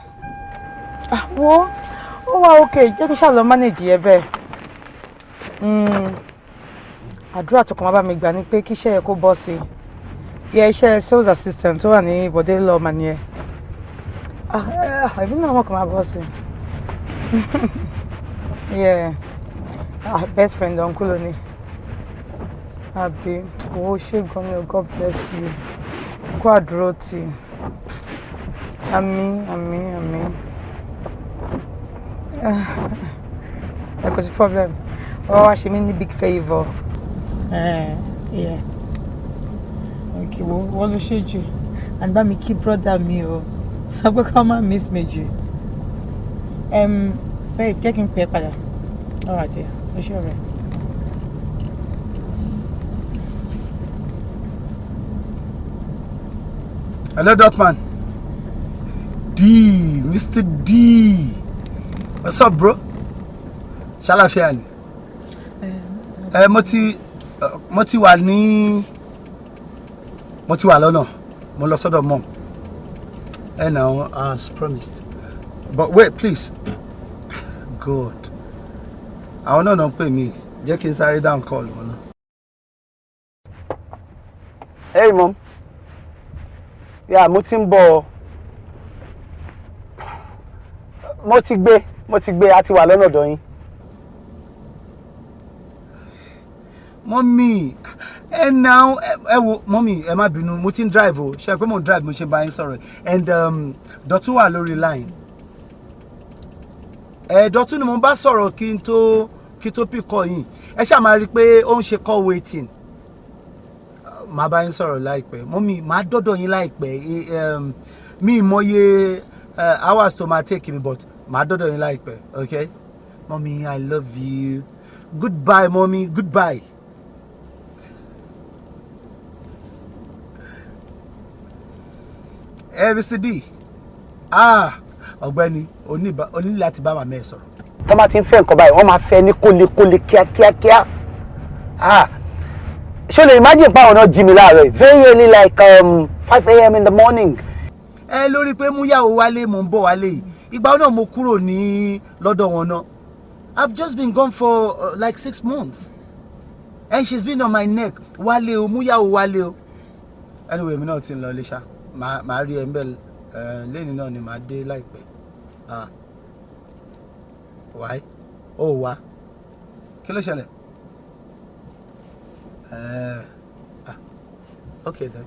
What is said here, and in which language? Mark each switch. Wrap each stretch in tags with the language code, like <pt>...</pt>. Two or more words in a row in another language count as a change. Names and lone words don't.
<yo>Wo ó wá okay, jẹ́ kí n ṣáà lọ manage ẹ bẹ́ẹ̀. Àdúrà tó kàn máa bá mi gbà ni pé kí iṣẹ́ yẹ kó bọ́ sí i. Iṣẹ́</yo> <en>sales assistant</en> <yo>tó wà ní Bọ̀dé lọ́ọ̀mà ni ẹ. Ìbí náà wọ́n kàn máa bọ́ sí i.</yo> <en>Best friend uncle</en> <yo>ló ní. Àbí owó ṣe gan ni o,</yo> <en>God bless you.</en> <yo>Kó àdúró tì. Àmín. Kò sí problem. Wá ṣe mí ní</yo> <en>big favour.</en> <yo>Okay, wọ́n ló ṣe jù. And bá mi kí brother mi o. Sọ pé ká má miss mi jù. Babe, jẹ́ kí n pè é padà.</yo> <en>All right, dear.</en> <yo>Ó ṣe ọ̀rẹ́.</yo> <en>Hello, Dotman. D, Mr. D. What's up, bro?</en> <yo>Ṣàlàáfíà ni? Mo ti wà lọ́nà. Mo lọ sọ́dọ̀ mom.</yo> <en>Now, as promised. But wait, please. God.</en> <yo>Àwọn náà ń pè mí. Jẹ́ kí n sáré</yo> <en>down call</en> <yo>wọn náà.</yo> <en>Hey, mom. Yeah,</en> <yo>mo ti ń bọ̀. Mo ti gbé, a ti wà lọ́nà ọ̀dọ̀ yín.</yo> <en>Mommy, now, mommy,</en> <yo>ẹ má bínú, mo ti ń drive o. Ṣé pé mo ń drive mo ṣe bá yín sọ̀rọ̀. And Dọ̀tún wà lórí line. Dọ̀tún ni mo bá sọ̀rọ̀ kí n tó</yo> <en>pick call</en> <yo>yín. Ẹ ṣáà máa rí pé ó ń ṣe</yo> <en>call waiting.</en> <yo>Màá bá yín sọ̀rọ̀ láìpẹ́. Mommy, màá dọ́dọ̀ yín láìpẹ́. Mi mọye hours tó máa</yo> <en>take me,</en> <yo>but màá dọ́dọ̀ yín láìpẹ́, okay?</yo> <en>Mommy, I love you. Goodbye, mommy. Goodbye. Mr. D.</en> <yo>Ọ̀gbẹ́ni, o ní láti bá màmá ẹ sọ̀rọ̀. Tó máa ti ń fẹ́ nǹkan báyìí, wọ́n máa fẹ́ ní kólekóle kíákíá. Ṣé o lè imagine pa ọ̀nà jí mi láàárọ̀</yo> <en>very early like 5 a.m. in the morning.</en> <yo>Lórí pé mú yàwó wálé mò ń bọ̀ wálé yìí. Ìgbà náà mo kúrò ní lọ́dọ̀ wọn náà.</yo> <en>I've just been gone for like 6 months. And she's been on my neck.</en> <yo>Wálé o, mú yàwó wálé o. Anyway, mi náà ti ń lọ ilé ṣá. Màá rí ẹ ń bẹ̀ lẹ́yìn náà ni màá dé láìpẹ́. Why? Wá. Kí ló ṣẹlẹ̀?</yo> <en>Okay then.</en>